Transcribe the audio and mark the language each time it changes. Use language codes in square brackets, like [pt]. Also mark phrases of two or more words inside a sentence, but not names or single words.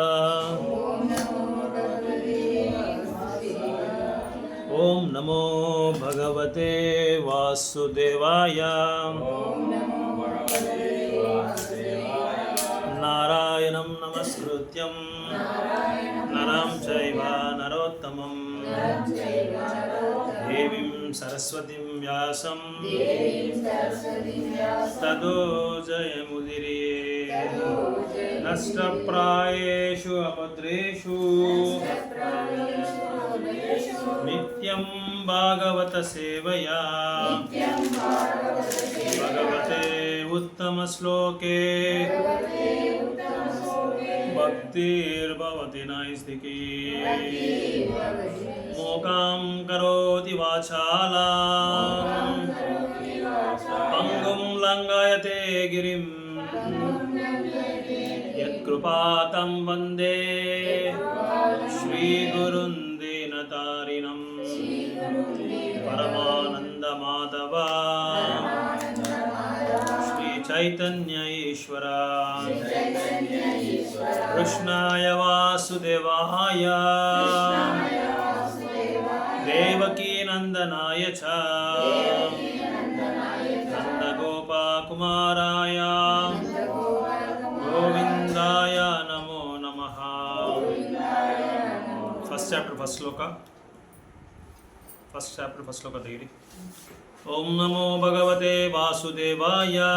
[sa] ಓಂ ನಮೋ ಭಗವತೆ ವಾಸುದೇವಾಯ. ನಾರಾಯಣಂ ನಮಸ್ಕೃತ್ಯಂ ನರಂ ಚೈವ ನರೋತ್ತಮಂ ದೇವೀಂ ಸರಸ್ವತಿಂ ವ್ಯಾಸಂ ತದೋ ಜಯಮುದಿರೇ. ನಷ್ಟಪ್ರಾಯೇಷು ಅಭದ್ರೇಷು ನಿತ್ಯಂ ಭಾಗವತ ಸೇವಯಾ ಭಗವತೆ ಉತ್ತಮ ಶ್ಲೋಕೆ ಭಕ್ತಿರ್ಭವತಿ ನೈಸ್ತಿಕೀ. ಮೂಕಾಂ ಕರೋತಿ ವಾಚಾಲಾಂ ಪಂಗುಂ ಲಂಘಯತೆ ಗಿರಿಂ ಯತ್ಕೃಪಾತಂ ವಂದೇ ಶ್ರೀಗುರುಂ ದೀನತಾರಿಣಂ. ಪರಮಾನಂದ ಮಾಧವ ಶ್ರೀ ಚೈತನ್ಯ ಈಶ್ವರ ಕೃಷ್ಣಾಯ ವಾಸುದೇವಾಯ ದೇವಕೀ ನಂದನಾಯ ಚ ನಂದಗೋಪಕುಮಾರಾಯ ಗೋವಿಂದಾಯ ನಮೋ ನಮಃ. [en] first chapter first [kn] ಶ್ಲೋಕ ತೆಗಿರಿ. [sa] ಓಂ ನಮೋ ಭಗವತೆ ವಾಸುದೇವಾಯ.